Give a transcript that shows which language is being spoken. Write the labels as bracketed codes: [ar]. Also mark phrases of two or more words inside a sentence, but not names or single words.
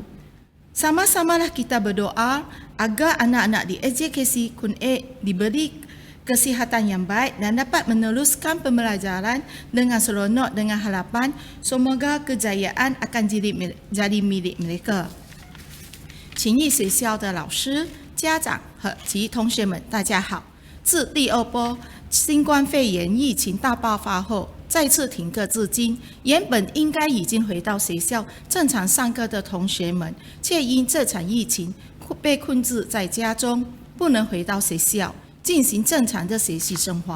[ms] Sama-samalah kita berdoa agar anak-anak di SJKC Kun A diberi kesihatan yang baik dan dapat meneruskan pembelajaran dengan seronok dengan harapan semoga kejayaan akan jadi milik mereka. [zh] 请意学校的老师、家长及同学们，大家好。自第二波新冠肺炎疫情大爆发后，再次停课至今，原本应该已经回到学校正常上课的同学们，却因这场疫情被困制在家中，不能回到学校进行正常的学习生活。